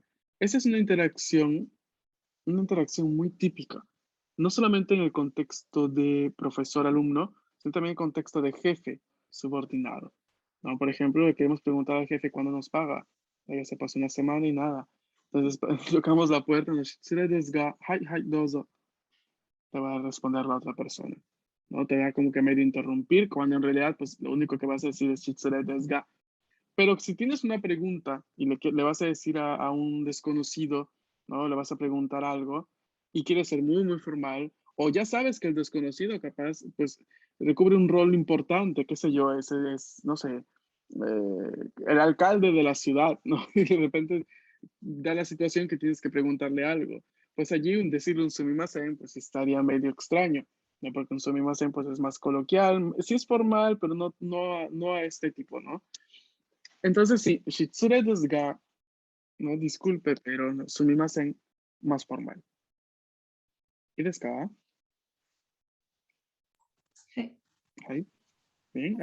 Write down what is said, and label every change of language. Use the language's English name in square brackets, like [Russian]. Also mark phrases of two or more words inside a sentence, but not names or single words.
[Spanish] Esa es una interacción muy típica, no solamente en el contexto de profesor-alumno, sino también en el contexto de jefe subordinado, ¿no? Por ejemplo, le queremos preguntar al jefe cuándo nos paga. Ya se pasó una semana y nada. Entonces tocamos la puerta, nos dice, [Japanese] はい、はい、どうぞ, [Spanish] te va a responder la otra persona. ¿No? Te va como que medio interrumpir, cuando en realidad, pues lo único que vas a decir es [Japanese] 失礼ですが. [Spanish] Pero si tienes una pregunta y le vas a decir a un desconocido, ¿no? Le vas a preguntar algo y quieres ser muy, muy formal, o ya sabes que el desconocido capaz, pues, recubre un rol importante, qué sé yo, ese es, no sé, el alcalde de la ciudad, ¿no? Y de repente da la situación que tienes que preguntarle algo. Pues allí decirle un sumimasen, pues estaría medio extraño, ¿no? Porque un sumimasen, pues es más coloquial, sí es formal, pero no a este tipo, ¿no? Entonces sí, [Japanese] 失礼ですが, [Spanish] no disculpe, pero no, sumimasen, más formal. ¿Y [Japanese] ですか? [Spanish] Sí. Ahí. Bien.